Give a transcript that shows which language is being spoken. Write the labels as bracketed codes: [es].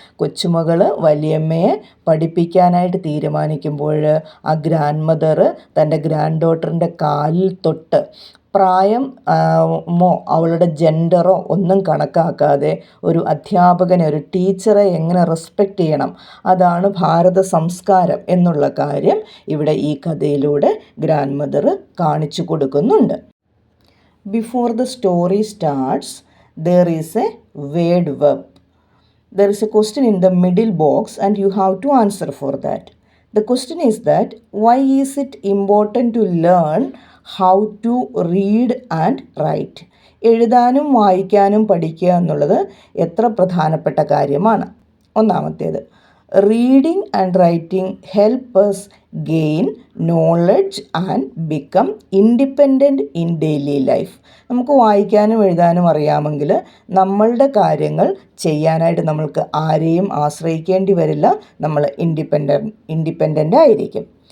[ml] കൊച്ചുമകൾ വലിയമ്മയെ പഠിപ്പിക്കാനായിട്ട് തീരുമാനിക്കുമ്പോൾ ആ ഗ്രാൻഡ് മദർ തൻ്റെ ഗ്രാൻഡ് ഡോട്ടറിൻ്റെ കാലിൽ തൊട്ട് പ്രായമോ അവളുടെ ജെൻഡറോ ഒന്നും കണക്കാക്കാതെ ഒരു അധ്യാപകനെ, ഒരു ടീച്ചറെ എങ്ങനെ റെസ്പെക്റ്റ് ചെയ്യണം, അതാണ് ഭാരത സംസ്കാരം എന്നുള്ള കാര്യം ഇവിടെ ഈ കഥയിലൂടെ ഗ്രാൻഡ് മദർ കാണിച്ചു കൊടുക്കുന്നുണ്ട്. [en] Before the story starts there is a word verb. There is a question in the middle box and you have to answer for that. The question is that why is it important to learn how to read and write? [ml] എഴുതാനും വായിക്കാനും പഠിക്കുക എന്നുള്ളത് എത്ര പ്രധാനപ്പെട്ട കാര്യമാണ്. [en] ഒന്നാമത്തേത്, reading and writing help us gain knowledge and become independent in daily life. [ml] നമുക്ക് വായിക്കാനും എഴുതാനും അറിയാമെങ്കിൽ നമ്മളുടെ കാര്യങ്ങൾ ചെയ്യാനായിട്ട് നമ്മൾക്ക് ആരെയും ആശ്രയിക്കേണ്ടി വരില്ല, നമ്മൾ ഇൻഡിപെൻഡൻ്റ് ആയിരിക്കും.